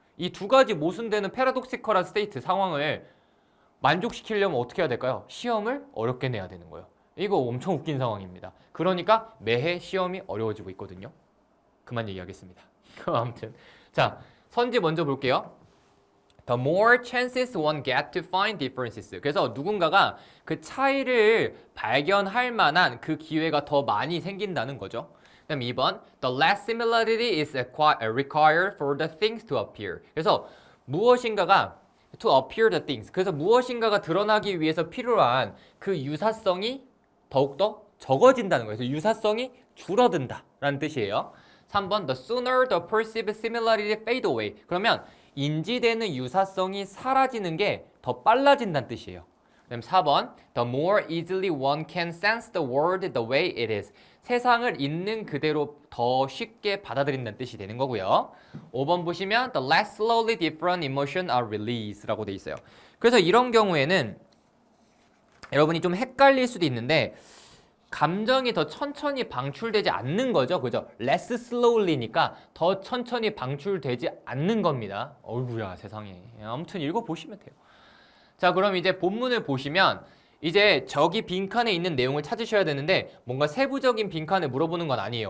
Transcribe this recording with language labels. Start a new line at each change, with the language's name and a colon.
Korean: 이 두 가지 모순되는 패러독시컬한 스테이트 상황을 만족시키려면 어떻게 해야 될까요? 시험을 어렵게 내야 되는 거예요. 이거 엄청 웃긴 상황입니다. 그러니까 매해 시험이 어려워지고 있거든요. 그만 얘기하겠습니다. 아무튼 자, 선지 먼저 볼게요.
English: The more chances one get to find differences.
Korean: 그래서 누군가가 그 차이를 발견할 만한 그 기회가 더 많이 생긴다는 거죠. 그다음 2번.
English: The less similarity is required for the things to appear.
Korean: 그래서 무엇인가가
English: to appear the things.
Korean: 그래서 무엇인가가 드러나기 위해서 필요한 그 유사성이 더욱더 적어진다는 거예요. 그래서 유사성이 줄어든다라는 뜻이에요.
English: 3번. The sooner the perceived similarity fade away.
Korean: 그러면 인지되는 유사성이 사라지는 게 더 빨라진다는 뜻이에요. 그다음 4번.
English: The more easily one can sense the world the way it is.
Korean: 세상을 있는 그대로 더 쉽게 받아들인다는 뜻이 되는 거고요. 5번 보시면
English: The less slowly different emotions are released
Korean: 라고 돼 있어요. 그래서 이런 경우에는 여러분이 좀 헷갈릴 수도 있는데 감정이 더 천천히 방출되지 않는 거죠. 그죠?
English: less slowly
Korean: 니까 더 천천히 방출되지 않는 겁니다. 어이구야 세상에. 아무튼 읽어보시면 돼요. 자, 그럼 이제 본문을 보시면 이제 저기 빈칸에 있는 내용을 찾으셔야 되는데 뭔가 세부적인 빈칸을 물어보는 건 아니에요.